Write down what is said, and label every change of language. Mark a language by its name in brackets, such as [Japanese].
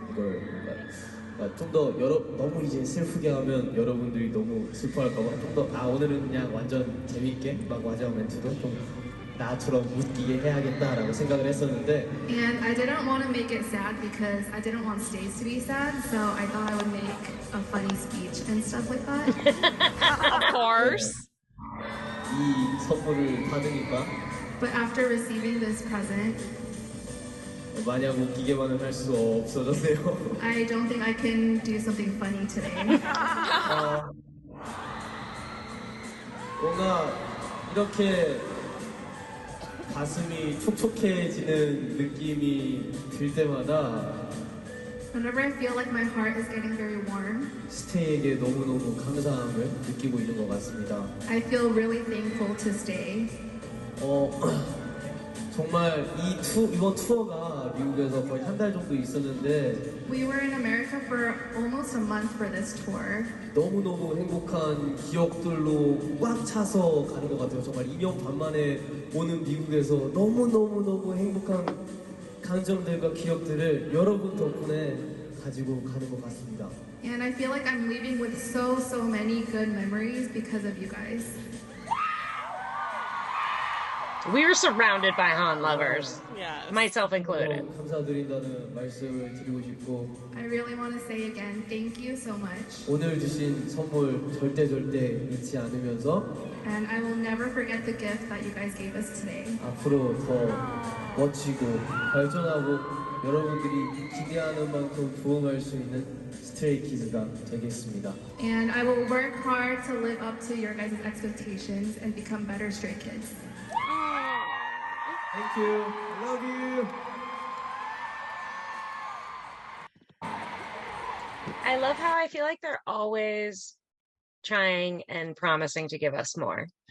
[Korean] 이걸 뭔가 좀 더 너무 이제 슬프게 하면 여러분들이 너무 슬퍼할까봐 좀 더 오늘은 그냥 완전 재밌게 막 마지막 멘트도 좀 나처럼 웃기게 해야겠다라고 생각을 했었는데 [English] And I didn't want to make it sad because I didn't want stays to be sad, so I thought I would make a funny speech and stuff like that. Of course. [Korean] 이 선물을 받으니까 [English] But after receiving this present, [Korean] 마냥 웃기게만은 할 수 없어졌네요. [English] I don't think I can do something funny today. [Korean] 뭔가 이렇게 가슴이 촉촉해지는 느낌이 들 때마다 [English] Whenever I feel like my heart is getting very warm, [Korean] 스테이에게 너무너무 감사함을 느끼고 있는 것 같습니다. [English] I feel really thankful to stay. [Korean] 정말 이번 투어가 미국에서 거의 한 달 정도 있었는데 [English] We were in America for almost a month for this tour. [Korean] 너무너무 행복한 기억들로 꽉 차서 가는 것 같아요. 정말 2년 반 만에 오는 미국에서 너무너무 행복한 감정들과 기억들을 여러분 덕분에 가지고 가는 것 같습니다. [English] And I feel like I'm leaving with so many good memories because of you guys. We were surrounded by Han lovers, Yes. myself included. [Korean] 감사드린다는 말씀을 드리고 싶고 [English] I really want to say again, thank you so much. [Korean] 오늘 주신 선물 절대 잊지 않으면서 [English] And I will never forget the gift that you guys gave us today. [Korean] 앞으로 더 멋지고 발전하고 여러분들이 기대하는 만큼 부응할 수 있는 스트레이키즈가 되겠습니다. [English] And I will work hard to live up to your guys' expectations and become better Stray Kids. Thank you. I love you. I love how I feel like they're always trying and promising to give us more.